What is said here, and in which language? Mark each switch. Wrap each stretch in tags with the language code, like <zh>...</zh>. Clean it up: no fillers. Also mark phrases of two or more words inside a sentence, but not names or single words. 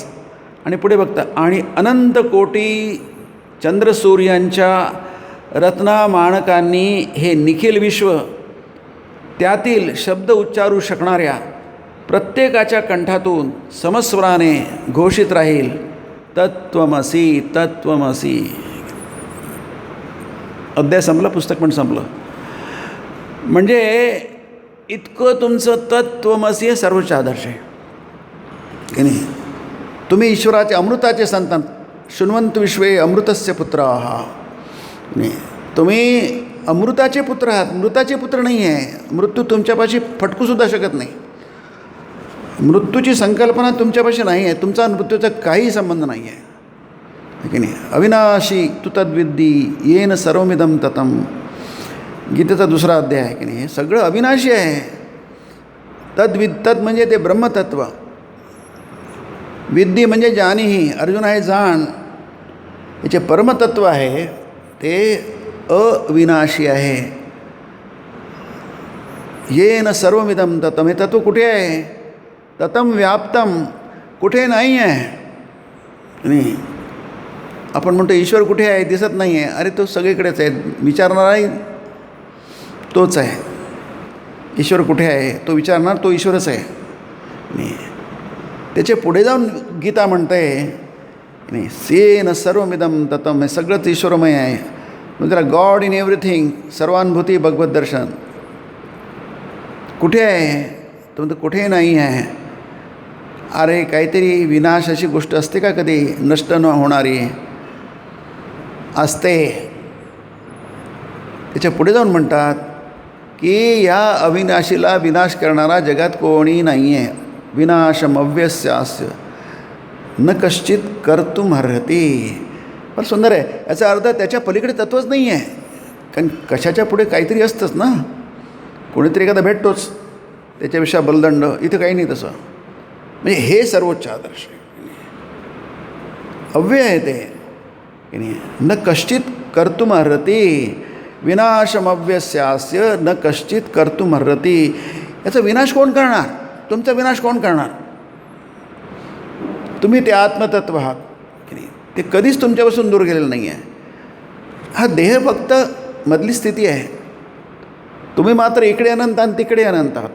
<mr>आणि पुढे बघता, आणि अनंत कोटी चंद्रसूर्यांच्या रत्नामाणकांनी हे निखिल विश्व त्यातील शब्द उच्चारू शकणाऱ्या प्रत्येकाच्या कंठातून समस्वराने घोषित राहील,</mr> <sa>तत्त्वमसी तत्त्वमसी.</sa> <mr>अध्याय संपला, पुस्तक पण संपलं. म्हणजे इतकं तुमचं तत्त्वमसी हे सर्वोच्च आदर्श आहे की नाही? तुम्ही ईश्वराचे अमृताचे संतान,</mr> <sa>शृण्वन्तु विश्वे अमृतस्य पुत्राः.</sa> <mr>नाही, तुम्ही अमृताचे पुत्र आहात, मृताचे पुत्र नाही आहे. मृत्यू तुमच्यापाशी फटकूसुद्धा शकत नाही. मृत्यूची संकल्पना तुमच्यापाशी नाही आहे. तुमचा मृत्यूचा काही संबंध नाही आहे की नाही?</mr> <sa>अविनाशी तू तद्विद्धी येन सर्वमिदं ततं.</sa> <mr>गीतेचा 2रा अध्याय आहे की नाही? हे सगळं अविनाशी आहे. तद म्हणजे ते ब्रह्मतत्व. विद्धी म्हणजे जाणीही. अर्जुन आहे जाण. याचे परमतत्व आहे ते अविनाशी आहे.</mr> <sa>येन सर्वमिदं ततं.</sa> <mr>हे तत्व कुठे आहे?</mr> <sa>ततं व्याप्तम,</sa> <mr>कुठे नाही आहे. नाही, आपण म्हणतो ईश्वर कुठे आहे, दिसत नाही आहे. अरे तो सगळीकडेच आहे. विचारणाराही तोच आहे. ईश्वर कुठे आहे तो विचारणार तो ईश्वरच आहे. नाही, त्याचे पुढे जाऊन गीता म्हणते नाही,</mr> <sa>सेन सर्वमिदं ततं.</sa> <mr>हे सगळंच ईश्वरमय आहे. म्हणजे त्याला</mr> <en>God in everything,</en> <mr>सर्वानुभूती भगवत दर्शन. कुठे आहे तो म्हणतो कुठेही नाही आहे. अरे काहीतरी विनाश अशी गोष्ट असते का कधी नष्ट न होणारी? असते. त्याच्या पुढे जाऊन म्हणतात की या अविनाशीला विनाश करणारा जगात कोणी नाही आहे.</mr> <sa>विनाशमव्यस्यास्य न कश्चित कर्तुमर्हति.</sa> <mr>फार सुंदर आहे. याचा अर्थ त्याच्या पलीकडे तत्त्वच नाही आहे. कारण कशाच्या पुढे काहीतरी असतंच ना. कोणीतरी एखादा भेटतोच, त्याच्यापेक्षा बलदंड. इथं काही नाही तसं. म्हणजे हे सर्वोच्च आदर्श आहे. अव्यय आहे ते की नाही?</mr> <sa>न कश्चित कर्तुमर्हति. विनाशमव्यस्यास्य न कश्चित कर्तुमर्हति.</sa> <mr>याचा विनाश कोण करणार? तुमचा विनाश कोण करणार? तुम्ही ते आत्मतत्व आहात की नाही? ते कधीच तुमच्यापासून दूर गेलेलं नाही आहे. हा देह फक्त मधली स्थिती आहे. तुम्ही मात्र इकडे अनंत आणि तिकडे अनंत आहात.</mr>